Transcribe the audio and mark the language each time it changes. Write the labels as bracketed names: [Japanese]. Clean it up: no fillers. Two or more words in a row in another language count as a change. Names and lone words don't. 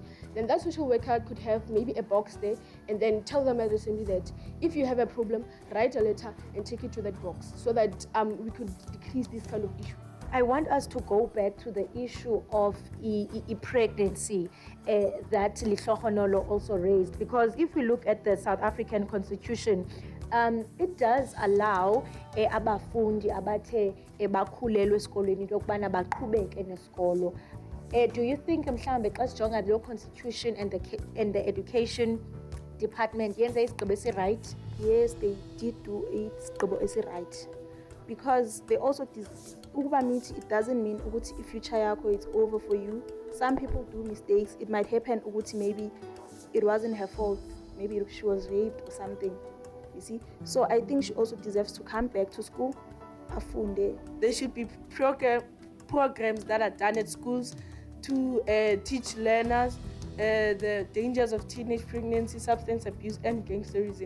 [English] Then that social worker could have maybe a box there and then tell them at the assembly that if you have a problem, write a letter and take it to that box, so that we could decrease this kind of issue. I want us to go back to the issue of pregnancy that Lihlohonolo also raised, because if we look at the South African Constitution, it does allow [Xhosa] abafundi abathe bakhulelwe esikolweni lokubana baqhubeke nesikolo. [English] Do you think [Xhosa] mhlambe xa sijonga lo [English] constitution and the education department [Xhosa] yenza isigqibo esi-right? [English] Yes, they did do [Xhosa] isigqibo esi-right, [English] because they also [Xhosa] ukuba mithi, [English] it doesn't mean ukuthi future yakho it's over for you. Some people do mistakes. It might happen ukuthi maybe it wasn't her fault, maybe she was raped or something, you see. So I think she also deserves to come back to school, afunde. There should be programs that are done at schools to teach learners the dangers of teenage pregnancy, substance abuse, and gangsterism.